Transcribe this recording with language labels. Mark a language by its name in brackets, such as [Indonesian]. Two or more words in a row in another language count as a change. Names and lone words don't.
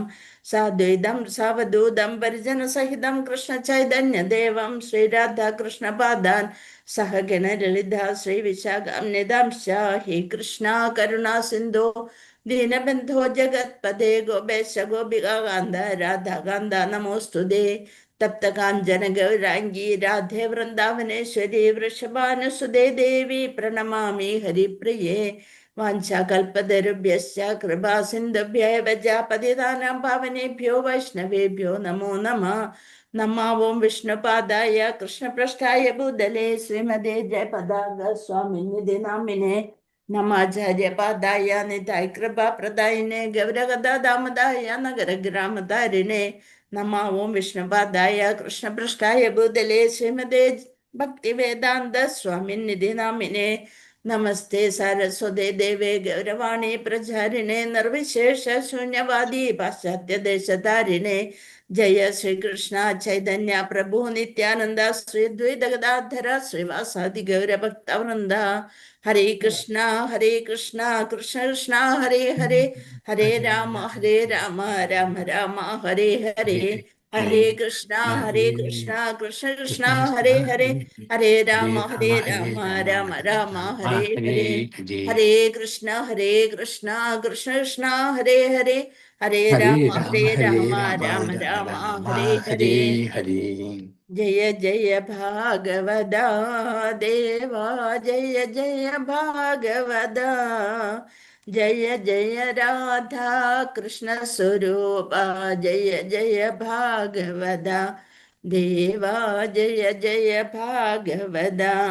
[Sanskrit] സാദ്വൈതം സാവധൂതം പരിജനസഹിതം കൃഷ്ണചൈതന്യദേവം ശ്രീരാധാകൃഷ്ണപാദാൻ സഹഗണ ലളിത ശ്രീവിശാഖാംനിദംശ ഹേ കൃഷ്ണ കരുണാ സിന്ധോ ദീനബന്ധോ ജഗത്പദേ ഗോപേശ ഗോപികാന്ത രാധാകാന്ത നമോസ്തുതേ തപ്ത കാഞ്ചന ഗൗരാംഗി രാധേ വൃന്ദാവനേശ്വരി വൃഷഭാനുസുതേ ദേവി പ്രണമാമി ഹരിപ്രിയേ. വാഞ്ചാകൽപതരുഭ്യശ്ച കൃപാ സിന്ധുഭ്യൈവ ച പതിതാനാം പാവനേഭ്യോ വൈഷ്ണവേഭ്യോ നമോ നമഃ. നമാവോം വിഷ്ണുപാദായ കൃഷ്ണപൃഷ്ഠായ ഭൂതലേ ശ്രീമതേ ജയപതാക സ്വാമിനിധി നാമിനെ നമാചാര്യപാദായ നിതായ് കൃപാപ്രദായിനെ ഗൗരഗദാദാമദായ നഗരഗ്രാമധാരിണേ നമാവോം വിഷ്ണുപാദായ കൃഷ്ണപൃഷ്ഠായ ഭൂതലേ ശ്രീമതേ ഭക്തിവേദാന്ത സ്വാമിനിധി നാമിനെ നമസ്തേ സാരസ്വതേ ദേവേ ഗൗരവാണി പ്രചാരിണേ നിർവിശേഷ ശൂന്യവാദി പാശ്ചാത്യദേശധാരിണേ ജയ ശ്രീകൃഷ്ണ ചൈതന്യ പ്രഭു നിത്യാനന്ദ ശ്രീ ദ്വൈത ഗദാധര ശ്രീവാസാദി ഗൗരഭക്തവൃന്ദ. ഹരേ കൃഷ്ണ കൃഷ്ണ കൃഷ്ണ ഹരേ ഹരേ ഹരേ രാമ രാമ രാമ ഹരേ ഹരേ ഹരേ കൃഷ്ണ കൃഷ്ണ കൃഷ്ണ ഹരേ ഹരേ ഹരേ രാമ രാമ രാമ ഹരേ ഹരേ ഹരേ കൃഷ്ണ കൃഷ്ണ കൃഷ്ണ ഹരേ ഹരേ ഹരേ രാമ രാമ രാമ ഹരേ ഹരേ ഹരേ. ജയ ജയ ഭാഗവത ദേവാ ജയ ജയ ഭാഗവത. ജയ ജയ രാധാ കൃഷ്ണ സ്വരൂപ ജയ ജയ ഭാഗവത ദേവാ ജയ ജയ ഭാഗവത.